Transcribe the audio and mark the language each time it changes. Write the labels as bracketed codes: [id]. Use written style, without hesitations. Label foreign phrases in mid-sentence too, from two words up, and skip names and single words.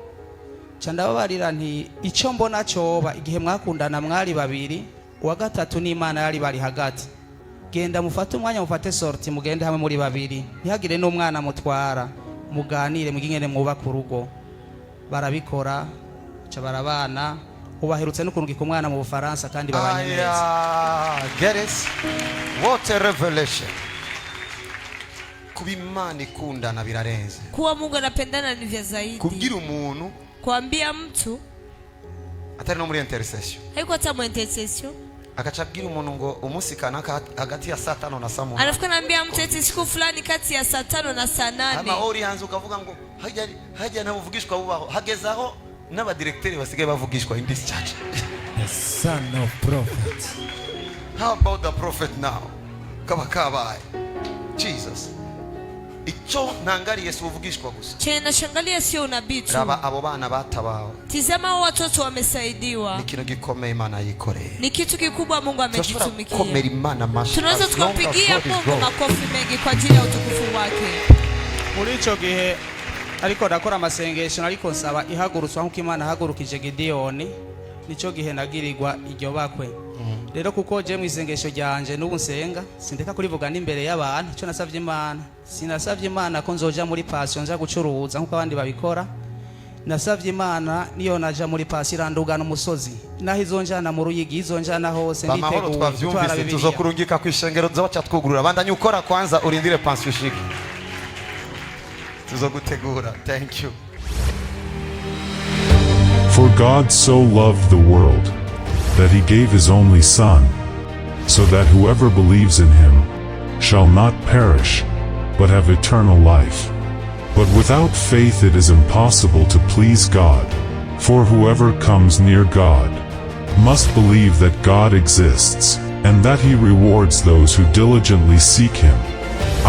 [rn] Nca ndababarira nti ico mbona coba igihe mwakundana mwari babiri, uwa gatatu n'Imana yari bari hagati. Genda mufate umwanya mufate sorti mugende hamwe muri babiri. Ntihagire n'umwana mutwara. Muganire mugingene mwubaka urugo. Barabikora, ca barabana. Ubaherutse no kurungika umwana mu Bufaransa kandi babanye neza. [en] Get it? What a revelation. [rn] Kubimana ikundana birarenze. [sw] Kuwa Mungu anapendana ni vya zaidi. [rn] Kubwira umuntu, [sw] kuambia mtu [rn] atari no muri intercession. [sw] Haiko hata mu intercession. [rn] Akacabwira umuntu ngo umusikana hagati ya saa 5 na saa 8. [sw] Anafika naambia mtu eti siku fulani kati ya saa 5 na saa 8. [rn] Ama ori hanze ukavuga ngo hajya nabuvugishwa bubaho hagezaho n'abadirecteur basigaye bavugishwa [en] in this church. The son of prophet. How about the prophet now? [rn] Kabakabaye. Jesus. Icho nangari Yesu uvugishwa gusa. [sw] Che nashangalia sio unabii tu. [rn] Raba abo bana batabaho. [sw] Tizama hao watoto wamesaidiwa. [rn] Ni kintu gikomeye Imana yikore. [sw] Ni kitu kikubwa Mungu amekitumikia. [rn] Komera Imana mashi. [sw] Tunaweza tukampigia Mungu makofi mengi kwa ajili ya utukufu wake. [rn] Muri ico gihe ariko ndakora amasengesho ariko nsaba ihagurutswa nkuko Imana hagurukije Gideoni, nico gihe nagirirwa iryo bakwe. Rero kuko je mu isengesho ryanje n'ubu nsenga sindeka kurivuga n'imbere y'abantu cyo nasavye Imana. Sinasavye Imana ko nzoja muri passion nza gucuruza nkuko abandi babikora. nasavye Imana niyo naja muri pasi irandugana umusozi naho izonjana mu ruyigi izonjana hose bamahoro twavyumvise tuzokurungika kwishengero zoca twugurura bandanye ukora kwanza urindire pension ushike tuzogutegura. [en] Thank you. For God so loved the world that he gave his only Son, so that whoever believes in him shall not perish, but have eternal life. But without faith it is impossible to please God, for whoever comes near God must believe that God exists, and that he rewards those who diligently seek him.